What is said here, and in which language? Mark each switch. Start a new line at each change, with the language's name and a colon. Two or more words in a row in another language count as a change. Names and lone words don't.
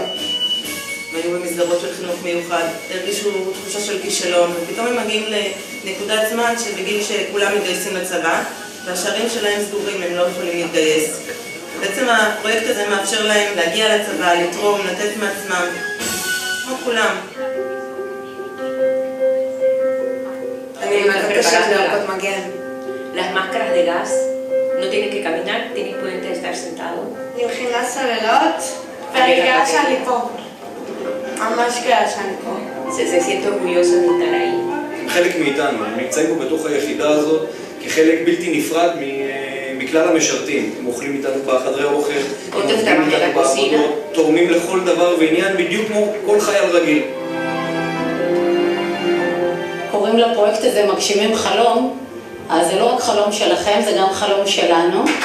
Hebrew: היו במסגרות של חינוך מיוחד, הרגישו תחושה של כישלון, ופתאום הם מגיעים לנקודת זמן שבגיל שכולם מתגייסים לצבא, והשערים שלהם סגורים, הם לא יכולים להתגייס. בעצם הפרויקט הזה מאפשר להם להגיע לצבא, לתרום, לתת מעצמם, כמו כולם. אני מבקשת לערכות מגן.
Spanish: Las máscaras de gas no tienen que caminar, pueden estar sentados.
Hebrew: אני מכינה סוללות, ואני גאה שאני פה. ממש גאה שאני פה.
Spanish: Se siente orgullosa de estar ahí.
Hebrew: חלק מאיתנו, הם נמצאים פה בתוך היחידה הזאת כחלק בלתי נפרד מכלל המשרתים. הם אוכלים איתנו בחדרי אוכל, הם עובדים איתנו בעבודות, תורמים לכל דבר ועניין בדיוק כמו כל חייל רגיל. קוראים לפרויקט הזה מגשימים חלום, אז זה לא רק חלום שלכם, זה גם חלום שלנו.